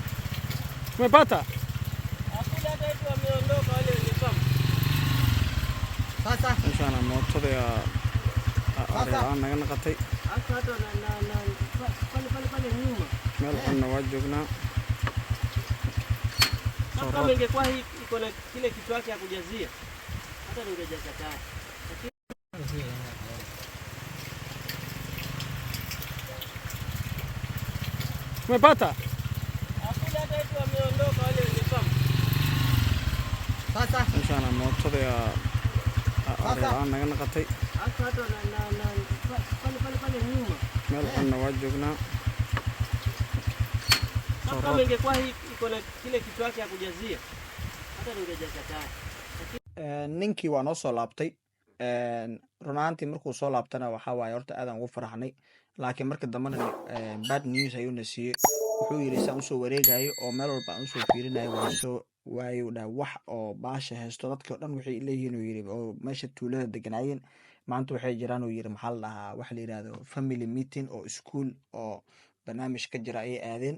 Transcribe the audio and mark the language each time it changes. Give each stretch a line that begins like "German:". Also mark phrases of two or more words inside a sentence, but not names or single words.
Swahili: Umepata? Hakuna kitu wameondoka wale ni kama.
Somali: meeshaana mootada aan naga naqatay meel xunna waa joognaa.
Swahili: Kama ingekuwa hii iko na kile kitu yake ya kujazia, hata ningejaza tayari. Umepata? Hakuna hata eti wameondoka wale wenye pamba.
Somali: meeshaana mootada aan naga naqatay
Swahili: Hata pale nyuma.
Somali: meel xunna waa joognaa.
Swahili: Kama ingekuwa hii iko na kile kitu yake ya kujazia, hata ningejaza tayari.
Somali: ninkii waa noo soo laabtay. run ahaantii markuu soo laabtana waxaa waaye horta aadan ugu faraxnay, laakiin marka dambena
English: bad news
Somali: ayuuna siiyey. wuxuu yidhi saan usoo wareegayo oo meel walba aan usoo fiirinayo waayu dhaha wax oo baasha haysto dadkii o dhan waxay leeyihiin uu yidhi oo meesha tuulada deganaayeen maanta waxay jiraan uu yidhi maxaa la dhahaa waxa la yidhahdo
English: family meeting
Somali: oo iskuol oo barnaamij ka jira ayay aadeen.